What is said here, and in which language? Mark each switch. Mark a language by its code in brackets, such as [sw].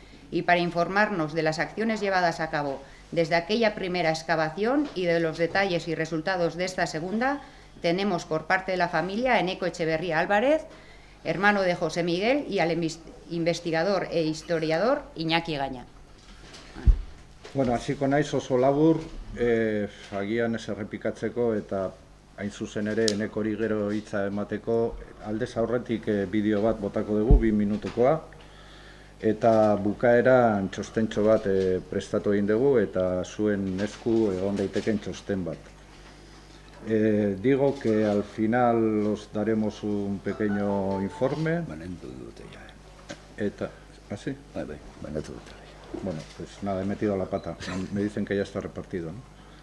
[es] y para informarnos de las acciones llevadas a cabo desde aquella primera excavación y de los detalles y resultados de esta segunda, tenemos por parte de la familia a Eneko Etxeberria Álvarez, hermano de José Miguel, y al investigador e historiador Iñaki Gaña. [eu] Bueno, hasiko naiz oso labur, agian ez errepikatzeko eta hain zuzen ere Enekori gero hitza emateko, aldez aurretik bideo bat botako dugu, 2 minutukoa, eta bukaeran txostentxo bat prestatu egin dugu eta zuen esku egon daiteken txosten bat. [es] Digo que al final os daremos un pequeño informe. [eu] Banendu dute ja. [es] Eta, ¿así? [eu] Bai, banatu dute. [es] Bueno, pues nada, he metido la pata. Me dicen que ya está repartido, ¿no?